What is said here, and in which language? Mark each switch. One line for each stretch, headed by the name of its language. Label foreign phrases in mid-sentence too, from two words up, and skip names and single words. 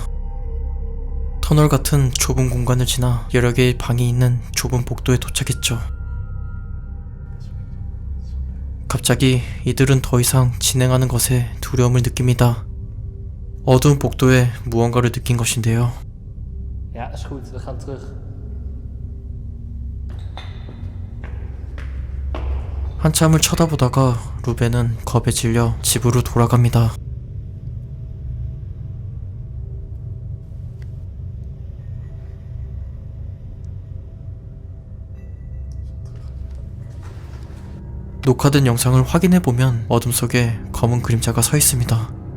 Korean: 터널 같은 좁은 공간을 지나 여러 개의 방이 있는 좁은 복도에 도착했죠. 갑자기 이들은 더 이상 진행하는 것에 두려움을 느낍니다. 어두운 복도에 무언가를 느낀 것인데요.
Dutch: Ja, is goed. We gaan terug.
Korean: 한참을 쳐다보다가 루벤은 겁에 질려 집으로 돌아갑니다. 녹화된 영상을 확인해보면 어둠 속에 검은 그림자가 서 있습니다.